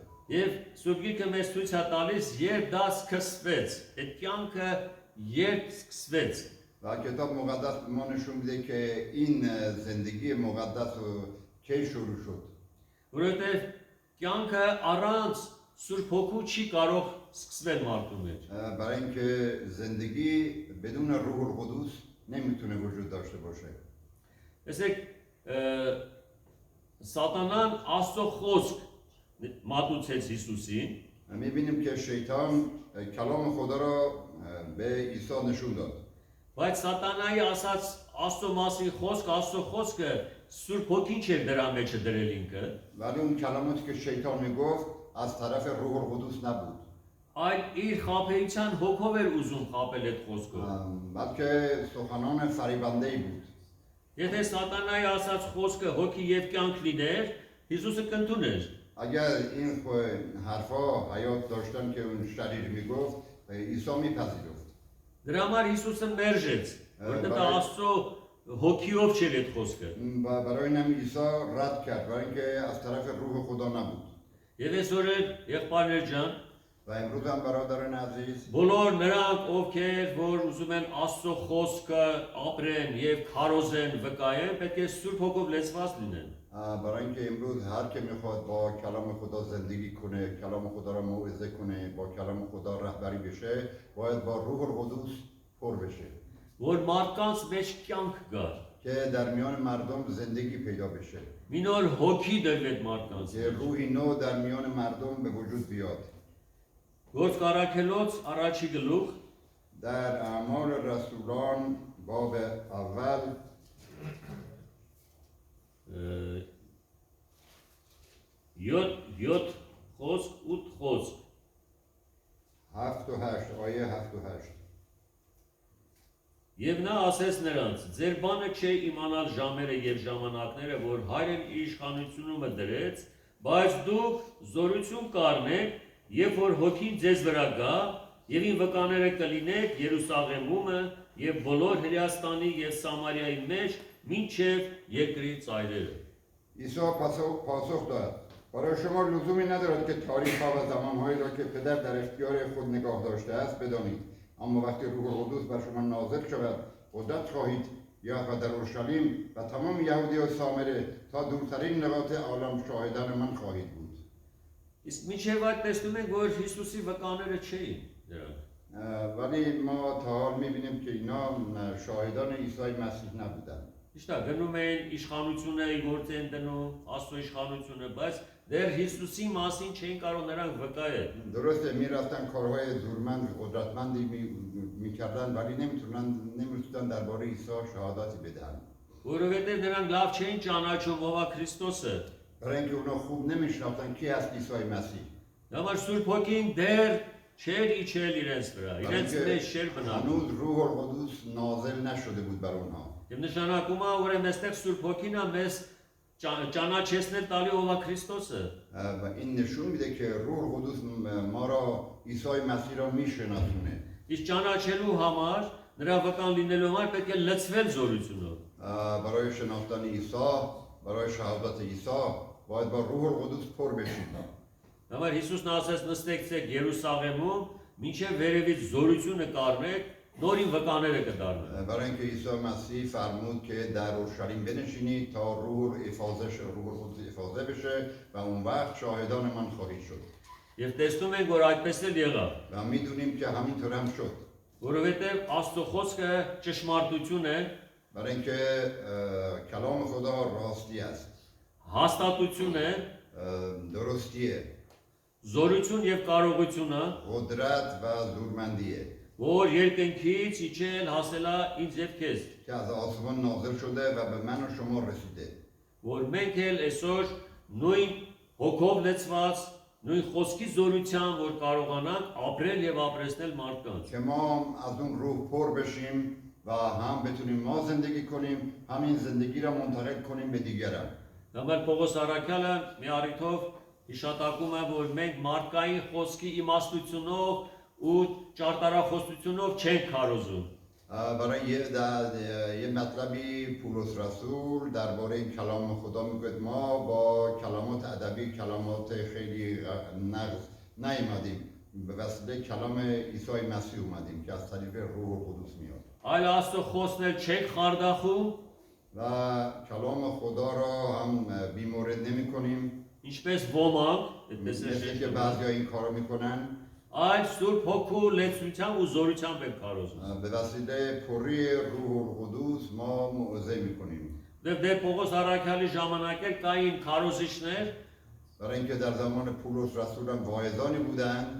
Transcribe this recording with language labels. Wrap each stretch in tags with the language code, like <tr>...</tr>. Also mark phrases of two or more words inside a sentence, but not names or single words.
<hy>Եվ Սուրբ Գիրքը մեզ ցույց է տալիս, երբ դա սկսվեց, այդ կյանքը երբ սկսվեց։</hy> <fa>و کتاب مقدس به ما نشون میده که این زندگی مقدس کی شروع شد.</fa> <hy>Որովհետև կյանքը առանց Սուրբ Հոգու չի կարող սկսվել մարդու մեջ։</hy> <fa>برای اینکه زندگی بدون روح القدس نمیتونه وجود داشته باشه.</fa> <hy>Տեսեք, Սատանան Աստծո խոսք մատուցեց Հիսուսին,</hy> <fa>میبینیم که شیطان کلام خدا را به عیسی نشون داد.</fa> <hy>բայց Սատանայի ասած Աստծո մասին խոսք, Աստծո խոսքը Սուրբ Հոգին չէր դրա մեջ դրել ինքը,</hy> <fa>ولی اون کلماتی که شیطان میگفت از طرف روح القدس نبود،</fa> <hy>այլ իր խաբեության հոգով էր ուզում խաբել այդ խոսքը։</hy> <fa>بلکه سخنان فریبنده ای بود.</fa> <hy>Եթե Սատանայի ասած խոսքը հոգի եւ կյանք լիներ, Հիսուսը կընդուներ։</hy> <fa>اگر این حرفا حیات داشتن که اون شریر میگفت عیسی میپذیرفت.</fa> <hy>Դրա համար Հիսուսը մերժեց, որտեղ դա Աստծո հոգիով չէր այդ խոսքը։</hy> <fa>و برای اینم عیسی رد کرد، برای اینکه از طرف روح خدا نبود.</fa> <hy>Եվ այսօր եղբայրներ ջան,</hy> <fa>و امروز هم برادران عزیز،</fa> <hy>բոլոր նրանք, ովքեր որ ուզում են Աստծո խոսքը ապրեն եւ քարոզեն, վկայեն, պետք է Սուրբ Հոգով լեցված լինեն։</hy> <fa>برای اینکه امروز هر که میخواد با کلام خدا زندگی کنه، کلام خدا را موعظه کنه، با کلام خدا رهبری بشه، باید با روح القدس پر بشه</fa> <hy>Որ մարդկանց մեջ կյանք գար։</hy> <fa>که در میان مردم زندگی پیدا بشه،</fa> <hy>Մի նոր հոգի դրվեց մարդկանց։</hy> <fa>که روحی نو در میان مردم به وجود بیاد.</fa> <hy>Գործ կարակելոց առաջի գլուխ</hy> <fa>در اعمال رسولان باب اول</fa> <hy>յոթ խոսք 8 խոսք</hy> <fa>7 و 8 آیه 7 و 8.</fa> <hy>Եվ նա ասեց նրանց. Ձեր բանը չէ իմանալ ժամերը եւ ժամանակները, որ հայրն իր իշխանությունը դրեց, բայց դուք զորություն կառնեք, երբ որ հոգին ձեզ վրա գա, եւ ին վկաները կլինեք Երուսաղեմում եւ բոլոր Հրեաստանի եւ Սամարիայի մեջ, մինչեւ երկրի ծայրերը։</hy> <fa>عیسی پاسخ داد: برای شما لزومی ندارد که تاریخ ها و زمانهایی را که پدر در اختیار خود نگاه داشته است بدانید، اما وقتی روح القدس بر شما نازل شود قدرت خواهید یا در اورشلیم و تمام یهودی و سامره تا دورترین نقاط عالم شاهدان من خواهید بود.</fa> <hy>Իսկ մինչեւ այդ տեսնում ենք, որ Հիսուսի վկաները չէին դրանք։</hy> <fa>ولی ما تا حال میبینیم که اینا شاهدان عیسی مسیح نبودن.</fa> <hy>Իշտա գնում էին իշխանությունը գործեն դնում, Աստծո իշխանությունը, բայց դեռ Հիսուսի մասին չէին կարող նրանք վկայել։</hy> <fa>درسته میرفتن کارهای زورمند قدرتمندی میکردن ولی نمیتونن درباره عیسی شهادتی بدن.</fa> <hy>Որովհետև նրանք լավ չէին ճանաչում ով է Քրիստոսը։</hy> <fa>برای اینکه اونا خوب نمیشناختن کی هست عیسی مسیح.</fa> <hy>Համար Սուրբ Հոգին դեռ չէր իջել իրենց վրա, իրենց մեջ չէր բնակվում։</hy> <fa>هنوز روح القدس نازل نشده بود بر اونها.</fa> <hy>Եվ նշանակում է, որ այստեղ Սուրբ Հոգին է մեզ ճանաչեցնել տալի ով է Քրիստոսը։</hy> <fa>و این نشون میده که روح القدس ما را عیسی مسیح را میشناسونه.</fa> <hy>Իսկ ճանաչելու համար, նրա վկան լինելու համար պետք է լցվել զորությունով։</hy> <fa>برای شناختن عیسی، برای شهادت عیسی باید با روح القدس پر بشیم.</fa> <hy>Համար Հիսուսն ասաց նստեցեք Երուսաղեմում, մինչև վերևից զորությունը կառնեք, նորին վկաները կդառնան։</hy> <fa>برای اینکه عیسی مسیح فرمود که در اورشلیم بنشینید تا روح القدس افاضه بشه و اون وقت شاهدان من خواهید شد.</fa> <hy>Եվ տեսնում ենք, որ այդպես էլ եղավ,</hy> <fa>و میدونیم که همینطور هم شد.</fa> <hy>որովհետև Աստծո խոսքը ճշմարտություն է,</hy> <fa>برای اینکه کلام خدا راستی است،</fa> <hy>հաստատություն է,</hy> <fa>درستیه،</fa> <hy>զորություն եւ կարողություն է,</hy> <fa>قدرت و زورمندیه</fa> <hy>որ երկնքից իջել հասելա ինձ եւ քեզ,</hy> <fa>که از آسمان نازل شده و به من و شما رسیده.</fa> <hy>որ մենք էլ այսօր նույն հոգով լեցված, նույն խոսքի զորությամբ, որ կարողանանք ապրել եւ ապրեցնել մարդկանց։</hy> <fa>که ما از اون روح پر بشیم و هم بتونیم ما زندگی کنیم، همین زندگی را منتقل کنیم به دیگران.</fa> <hy>Դամել Պողոս Արաքյալը մի առիթով հիշատակում է, որ մենք մարդկային խոսքի իմաստությունով ու ճարտարախոսությունով չենք քարոզում։</hy> <fa>برای یه مطلبی پولس رسول درباره کلام خدا میگه ما با کلمات ادبی کلمات خیلی نقص نیومدیم به وسیله کلام عیسی مسیح اومدیم که از طریق روح القدس میاد</fa> <hy>Այլ Աստծո խոսքն էլ չեք խարդախում,</hy> <fa>و کلام خدا را هم بیمورد نمی کنیم</fa> <hy>ինչպես ոմանք, այդպես է</hy> <fa>مثل که</fa> <hy>շեշտում,</hy> <fa>بعضی این کارو میکنن</fa> <hy>այլ Սուրբ Հոգու լեցությամբ ու զորությամբ ենք քարոզում։</hy> <fa>به وسیله پری روح القدس ما موعظه میکنیم</fa> <hy>Դե Պողոս Արաքյալի ժամանակ էլ կային քարոզիչներ,</hy> <fa>برای اینکه در زمان پولس رسول هم واعظانی بودند</fa>